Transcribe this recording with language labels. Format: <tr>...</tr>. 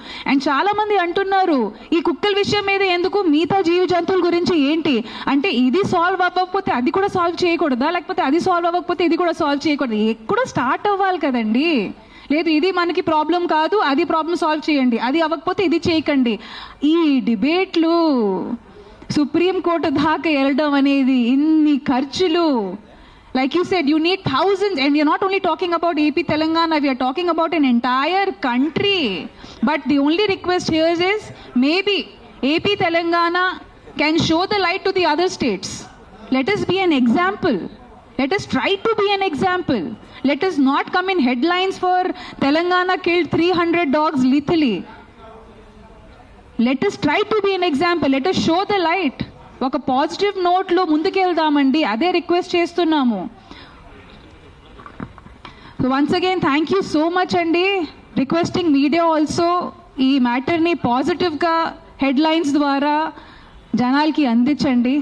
<te>And చాలా మంది అంటున్నారు ఈ కుక్కల విషయం మీద ఎందుకు, మిగతా జీవ జంతువుల గురించి ఏంటి అంటే, ఇది సాల్వ్ అవ్వకపోతే అది కూడా సాల్వ్ చేయకూడదా, లేకపోతే అది సాల్వ్ అవ్వకపోతే ఇది కూడా సాల్వ్ చేయకూడదు? ఎక్కడో స్టార్ట్ అవ్వాలి కదండి. లేదు ఇది మనకి ప్రాబ్లం కాదు, అది ప్రాబ్లం సాల్వ్ చేయండి, అది అవ్వకపోతే ఇది చేయకండి. ఈ డిబేట్లు సుప్రీంకోర్టు దాకా వెళ్ళడం అనేది, ఇన్ని ఖర్చులు.</te> <en>Like you said, you need thousands, and you're not only talking about AP Telangana, we are talking about an entire country. But the only request here is, maybe AP Telangana can show the light to the other states. Let us be an example. Let us try to be an example. Let us not come in headlines for Telangana killed 300 dogs lethally. Let us try to be an example. Let us show the light.</en> <te>ఒక positive నోట్లో ముందుకెళ్దామండి, అదే request చేస్తున్నాము.</te> <en>So once again thank you so much అండి. Requesting media also</en> <te>ఈ మ్యాటర్ని పాజిటివ్గా headlines ద్వారా జనాలకి అందించండి.</te>